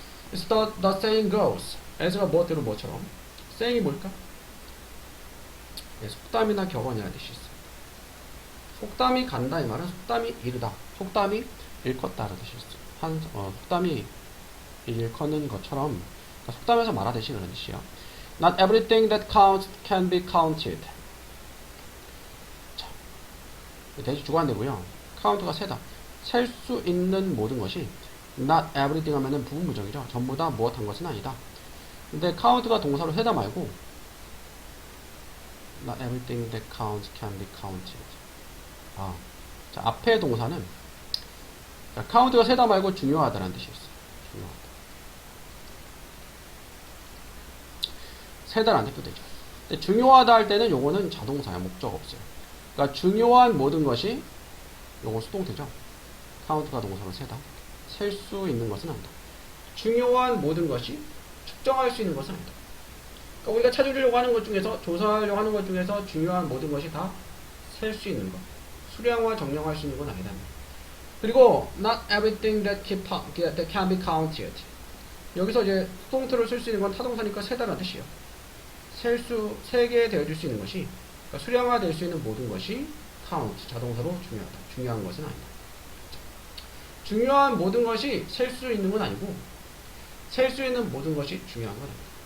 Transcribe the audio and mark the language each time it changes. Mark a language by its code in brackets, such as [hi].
[ko] 그래서 [en] the saying goes as [ko] 가 뭐대로 뭐처럼 saying이 뭘까? 네, 속담이나 격언이라는 뜻이 있어요. 속담이 간다 이 말은 속담이 이르다, 속담이 일컫다라는 뜻이 있어요. 속담이 일컫는 것처럼 그러니까 속담에서 말하듯이 그런 뜻이에요. [en] Not everything that counts can be counted. [ko] 자, 대시 주관되고요. 카운트가 세다. 셀 수 있는 모든 것이 [en] not everything [ko] 하면은 부분부정이죠. 전부 다 무엇 한 것은 아니다. 근데 count가 동사로 세다 말고 [en] not everything that counts can be counted. [ko] 자, 앞에 동사는 자, count가 세다 말고 중요하다라는 뜻이 있어요. 중요하다. 세다라는 뜻도 되죠. 근데 중요하다 할 때는 요거는 자동사야. 목적 없어요. 그러니까 중요한 모든 것이 요거 수동태죠. count가 동사로 세다. 셀 수 있는 것은 아니다. 중요한 모든 것이 측정할 수 있는 것은 아니다. 그러니까 우리가 찾으려고 하는 것 중에서 조사하려고 하는 것 중에서 중요한 모든 것이 다 셀 수 있는 것, 수량화 정량할 수 있는 건 아니다. [en] 그리고 not everything that can be counted. [ko] 여기서 이제 수동태로 쓸 수 있는 건 타동사니까 세다라는 뜻이에요. 세게 되어줄 수 있는 것이 그러니까 수량화 될 수 있는 모든 것이 count, 자동사로 중요하다. 중요한 것은 아니다. 중요한 모든 것이 셀 수 있는 건 아니고 셀 수 있는 모든 것이 중요한 건 아니다.